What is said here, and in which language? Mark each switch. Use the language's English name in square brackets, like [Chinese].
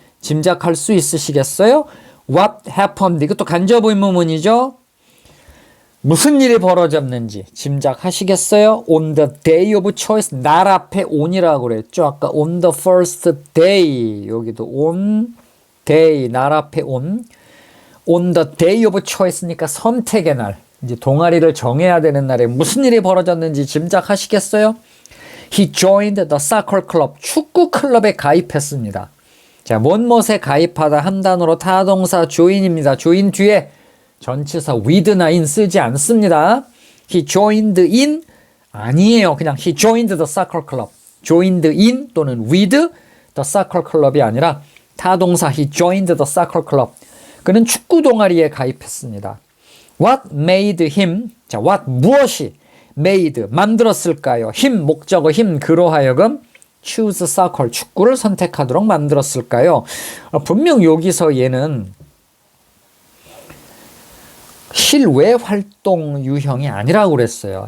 [Korean] 짐작할 수 있으시겠어요? [English] What happened? [Korean] 이것도 간접 의문문이죠. 무슨 일이 벌어졌는지 짐작하시겠어요? [English] On the day of choice. [Korean] 날 앞에 on이라고 그랬죠. 아까 on the first day. 여기도 on day. 날 앞에 on. [English] On the day of choice [Korean] 니까 선택의 날. 이제 동아리를 정해야 되는 날에 무슨 일이 벌어졌는지 짐작하시겠어요? [English] He joined the soccer club. [Korean] 축구 클럽에 가입했습니다. 자, 뭔못에 가입하다 한 단어로 타동사 join입니다. join 뒤에 전치사 with나 in 쓰지 않습니다. [English] He joined in [Korean] 아니에요. 그냥 [English] he joined the soccer club. joined in 또는 with the soccer club [Korean] 이 아니라 타동사 [English] he joined the soccer club. [Korean] 그는 축구 동아리에 가입했습니다. [English] What made him? [Korean] 자, what 무엇이 made 만들었을까요? him 목적어 him 그로 하여금 [English] choose soccer, [Korean] 축구를 선택하도록 만들었을까요? 분명 여기서 얘는 실외 활동 유형이 아니라고 그랬어요.